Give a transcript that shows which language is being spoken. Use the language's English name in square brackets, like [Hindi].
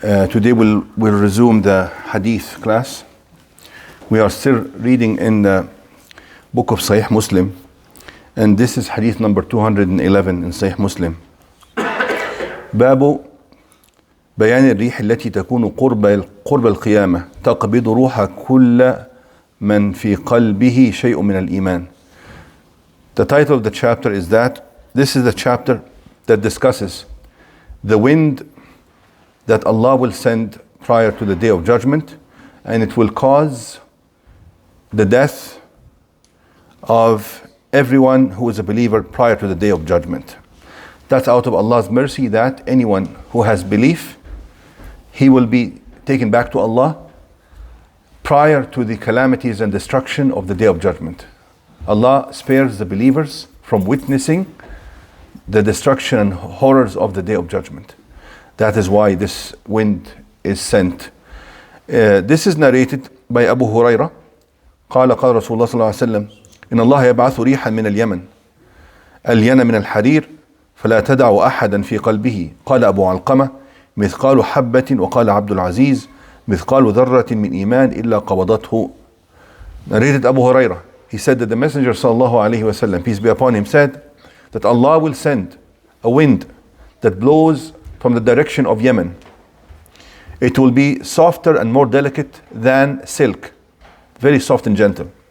[English] Today we'll resume the Hadith class. We are still reading in the book of Sahih Muslim, and this is Hadith number 211 in Sahih Muslim. [Arabic] باب بيان الريح التي تكون قرب القيامة تقبض روح كل من في قلبه شيء من الإيمان. [English] The title of the chapter is that this is the chapter that discusses the wind that Allah will send prior to the day of judgment, and it will cause the death of everyone who is a believer prior to the day of judgment. That's out of Allah's mercy that anyone who has belief, he will be taken back to Allah prior to the calamities and destruction of the day of judgment. Allah spares the believers from witnessing the destruction and horrors of the day of judgment. That is why this wind is sent. This is narrated by Abu Hurairah. [Arabic] قال قال رسول الله صلى الله عليه وسلم إن الله يبعث ريحا من اليمن ألين من الحرير فلا تدع أحدا في قلبه قال أبو علقمة مثقال حبة وقال عبد العزيز مثقال ذرة من إيمان إلا قبضته. [English] Narrated Abu Hurairah. He said that the Messenger sallallahu alaihi wasallam, peace be upon him, said that Allah will send a wind that blows from the direction of Yemen. It will be softer and more delicate than silk, very soft and gentle.